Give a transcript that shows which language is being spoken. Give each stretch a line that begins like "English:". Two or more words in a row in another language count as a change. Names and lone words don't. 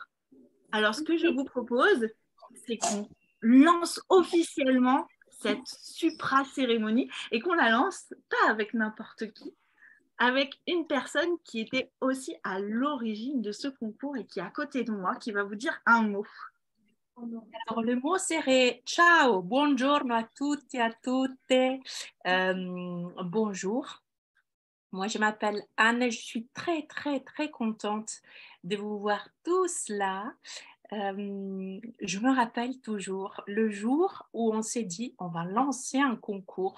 French: Alors, ce que je vous propose, c'est qu'on lance officiellement cette supra-cérémonie et qu'on la lance pas avec n'importe qui, avec une personne qui était aussi à l'origine de ce concours et qui est à côté de moi, qui va vous dire un mot. Alors, le mot serait
Italian: ciao, buongiorno a tutti e a tutte.
French: Bonjour. Moi, je m'appelle Anne et je suis très, très, très contente de vous voir tous là. Je me rappelle toujours le jour où on s'est dit on va lancer un concours.